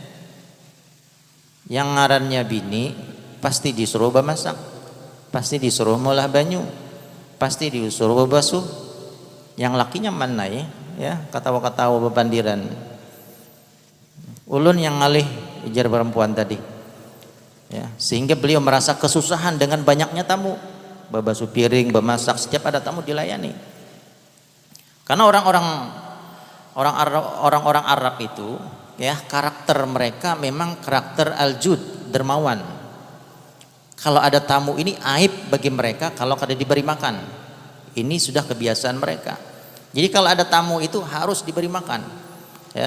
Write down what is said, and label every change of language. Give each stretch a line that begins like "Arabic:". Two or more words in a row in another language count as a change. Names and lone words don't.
Banjar: Yang ngarannya bini pasti disuruh bemasak, pasti disuruh molah banyu, pasti disuruh bebasuh. Yang lakinya mana ya katawa-katawa bebandiran. Ulun yang ngalih," ujar perempuan tadi.
Indonesian: Ya, sehingga beliau merasa kesusahan dengan banyaknya tamu, bebasuh piring, bemasak, setiap ada tamu dilayani. Karena orang-orang Arab itu, ya karakter mereka memang karakter aljud, dermawan. Kalau ada tamu ini aib bagi mereka kalau kada diberi makan. Ini sudah kebiasaan mereka. Jadi kalau ada tamu itu harus diberi makan, ya.